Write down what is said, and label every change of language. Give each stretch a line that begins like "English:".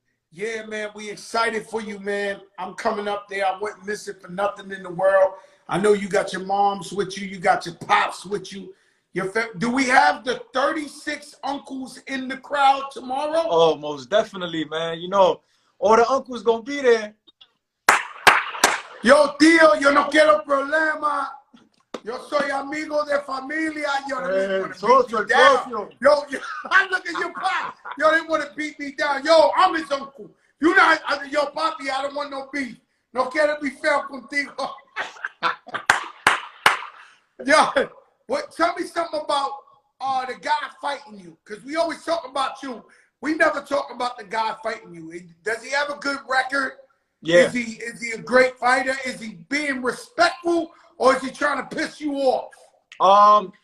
English: Yeah, man, we excited for you, man. I'm coming up there. I wouldn't miss it for nothing in the world. I know you got your moms with you. You got your pops with you. Do we have the 36 uncles in the crowd tomorrow? Oh, most definitely, man. You know, all the uncles gonna be there.
Spanish: Yo, tío, yo no quiero problema. Yo soy amigo de familia. Yo, socio.
English: Yo, I look at your pop. Yo, they want to beat me down. Yo, I'm his uncle. You not, yo, papi, I don't want no beef.
Spanish: No quiero be feo contigo.
English: Yo, tell me something about the guy fighting you, because we always talk about you. We never talk about the guy fighting you. Does he have a good record? Yeah. Is he a great fighter? Is he being respectful, or is he trying to piss you off?